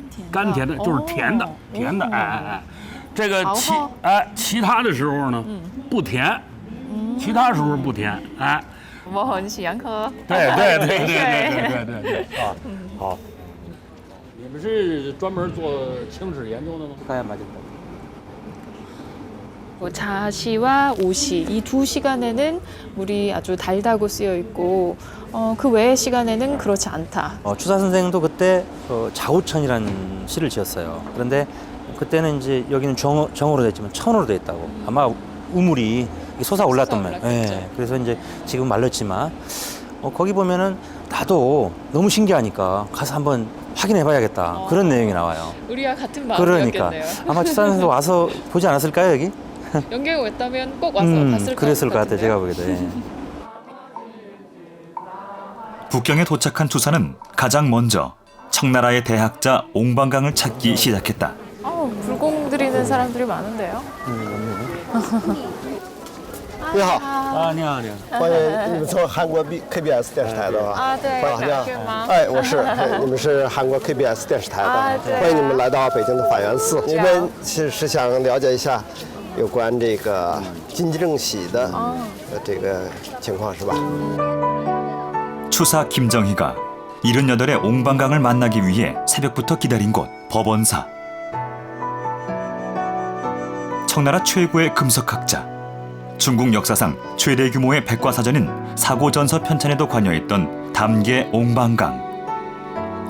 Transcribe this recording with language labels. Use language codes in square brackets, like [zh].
[zh] 甘甜的，就是甜的，甜的，这个其他的时候呢，不甜，其他时候不甜，我很喜欢喝。对，好。你们是专门做清史研究的吗？ [ko] 자시와 우시 이 두 시간에는 물이 아주 달다고 쓰여 있고 그 외의 시간에는 그렇지 않다. 추사 선생도 그때 자우천이라는 시를 지었어요. 그런데 그때는 이제 여기는 정으로 됐지만 천으로 돼 있다고. 아마 우물이 솟아올랐던 말. 예. 그래서 이제 지금 말렸지만 거기 보면은 나도 너무 신기하니까 가서 한번 확인해봐야겠다. 그런 내용이 나와요. 우리와 같은 그러니까 마음이었겠네요. 아마 추사 선생도 와서 보지 않았을까요 여기? 연경이 왔다면 꼭 와서 봤을 그랬을 것 같아요. 제가 보기에도. 예. 북경에 도착한 추사는 가장 먼저 청나라의 대학자 옹방강을 찾기 시작했다. 불공 드리는 사람들이 많은데요. [zh] 你好，你好。欢迎你们从韩国 KBS 电视台的吧？对，好像是吗？哎，我是，你们是韩国 KBS 电视台的，对欢迎你们来到北京的法源寺。你们是想了解一下有关这个金正喜的这个情况是吧？ [ko] 추사 김정희가 78의 옹방강을 만나기 위해 새벽부터 기다린 곳 법원사. 청나라 최고의 금석학자. 중국 역사상 최대 규모의 백과사전인 사고전서 편찬에도 관여했던 담계 옹방강.